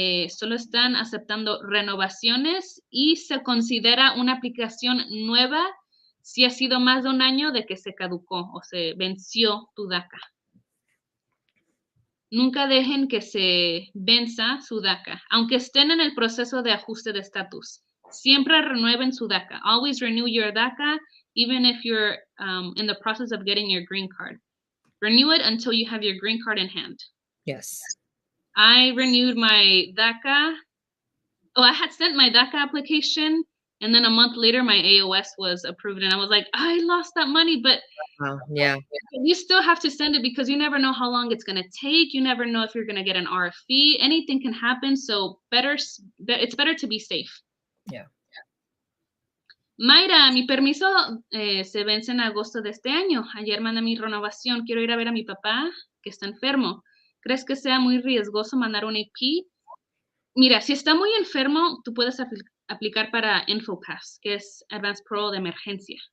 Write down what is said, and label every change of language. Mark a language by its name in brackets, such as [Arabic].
[Spanish] Solo están aceptando renovaciones y se considera una aplicación nueva si ha sido más de 1 año de que se caducó o se venció tu DACA. Nunca dejen que se venza su DACA, aunque estén en el proceso de ajuste de estatus. Siempre renueven su DACA. [English] Always renew your DACA, even if you're in the process of getting your green card. Renew it until you have your green card in hand. Yes. I renewed my DACA. Oh, I had sent my DACA application, and then a month later, my AOS was approved, and I was like, I lost that money, but Yeah. you still have to send it because you never know how long it's going to take. You never know if you're going to get an RFE. Anything can happen, so it's better to be safe. Yeah. [Spanish] Mayra, mi permiso se vence en agosto de este año. Ayer mandé mi renovación. Quiero ir a ver a mi papá que está enfermo. ¿Crees que sea muy riesgoso mandar un AP? Mira, si está muy enfermo, tú puedes aplicar para InfoPass, que es Advanced Parole de emergencia.